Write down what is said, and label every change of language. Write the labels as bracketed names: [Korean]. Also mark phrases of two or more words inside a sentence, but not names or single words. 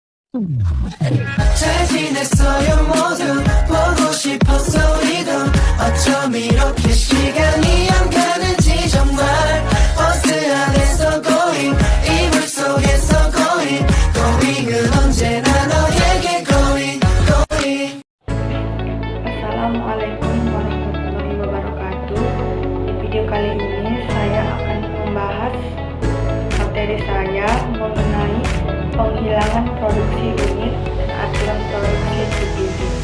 [Korean] 잘 지냈어요 모두 보고 싶었어 우리도 어쩜 이렇게 시간이 안 가는지 정말 버스 안에서 going 이불 속에서 going은 언제나 너에게 going. [Arabic] السلام عليكم ورحمة الله وبركاته. [Indonesian] Di video kali ini saya akan membahas materi saya mengenai penghilangan produksi unit dan aturan produksi CPV.